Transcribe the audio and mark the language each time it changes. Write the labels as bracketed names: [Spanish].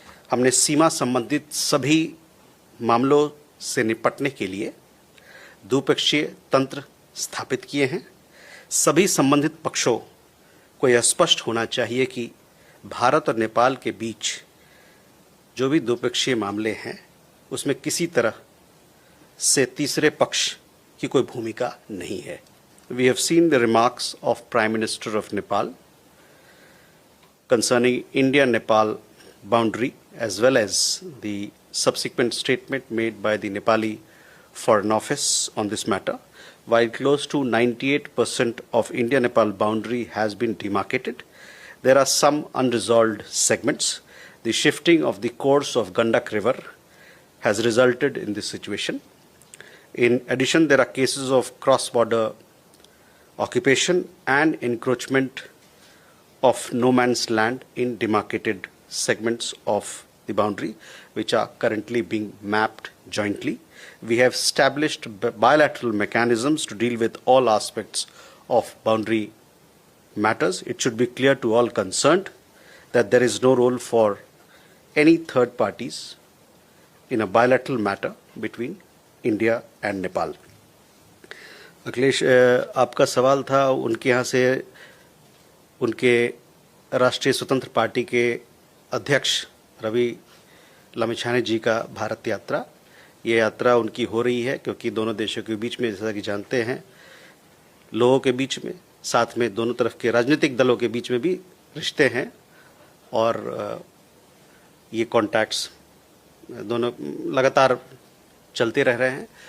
[Hindi] हमने सीमा संबंधित सभी मामलों से निपटने के लिए द्विपक्षीय तंत्र स्थापित किए हैं। सभी संबंधित पक्षों को यह स्पष्ट होना चाहिए कि भारत और नेपाल के बीच जो भी द्विपक्षीय मामले हैं उसमें किसी तरह से तीसरे पक्ष की कोई भूमिका नहीं है। [English] We have seen the remarks of Prime Minister of Nepal concerning India-Nepal boundary, as well as the subsequent statement made by the Nepali Foreign Office on this matter. While close to 98% of India-Nepal boundary has been demarcated, there are some unresolved segments. The shifting of the course of Gandak River has resulted in this situation. In addition, there are cases of cross-border occupation and encroachment of no man's land in demarcated segments of the boundary, which are currently being mapped jointly. We have established bilateral mechanisms to deal with all aspects of boundary matters. It should be clear to all concerned that there is no role for any third parties in a bilateral matter between India and Nepal. [Hindi] Akhilesh, आपका सवाल था उनके यहाँ से उनके राष्ट्रीय स्वतंत्र party के अध्यक्ष रवि लामिछाने जी का भारत यात्रा। ये यात्रा उनकी हो रही है क्योंकि दोनों देशों के बीच में, जैसा कि जानते हैं, लोगों के बीच में, साथ में दोनों तरफ के राजनीतिक दलों के बीच में भी रिश्ते हैं और ये कॉन्टैक्ट्स दोनों लगातार चलते रह रहे हैं।